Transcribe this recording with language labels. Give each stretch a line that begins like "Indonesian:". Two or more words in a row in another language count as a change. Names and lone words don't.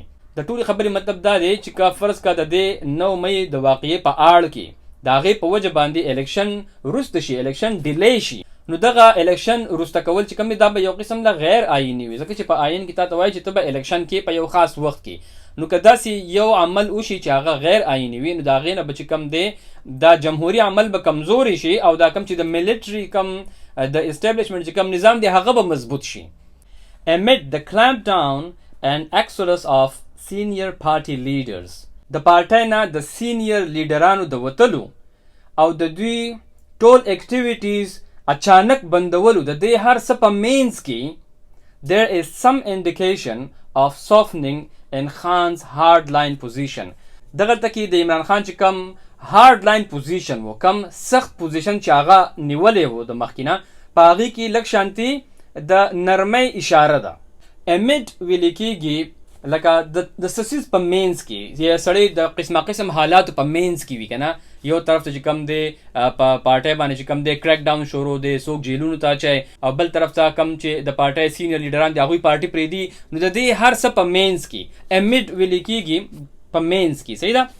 Pashto: د ټولې خبرې مطلب دا دی چې که فرض کا د دې 9 مې د واقعې په اړه کې د هغې په وجه باندې الیکشن وروسته شي، الیکشن ډیلی شي، نو دغه الیکشن وروسته کول چې کوم دی دا به یو قسم د غیر آئیني وي، ځکه چې په آئین کې تا ته وایي چې ته به الیکشن کې په یو خاص وخت کې. نو که داسې یو عمل وشي چې هغه غیر آئیني وي نو د هغې نه به چې کوم دی دا جمهوري عمل به کمزوري شي او دا کوم چې د ملټري کوم د اسټیبلیشمنټ چې کوم نظام دی هغه به مضبوط شي.
English: amid the clampdown and exodus of senior party leaders.
Pashto: د پارټۍ نه د سینیر لیډرانو د وتلو او د دوی ټول اکټیویټیز اچانک بندولو د دې هر څه په مینځ کې
English: there is some indication of softening in Khan's hardline position.
Pashto: دغلته کې د عمران خان چې کم
English: hardline position
Pashto: و، کم سخت پوزیشن چې هغه نیولی و د مخکینه، په هغې کې لږ شانتي د نرمۍ اشاره ده. امید ویل کېږي لکه د سسیز په مینز کې یا سړی د قسمه قسم حالاتو په مینز کې وي که نه، یو طرف ته چې کم دی په پارټۍ باندې چې کم دی کریک ډاون شروع دی، څوک جیلونو ته اچوي، او بل طرف ته کم چې د پارټۍ سینیر لیډران دي هغوی پارټي پرېږدي، نو د دې هر څه په مینز کې امید ویل کېږي په مینز کې، صحیح ده.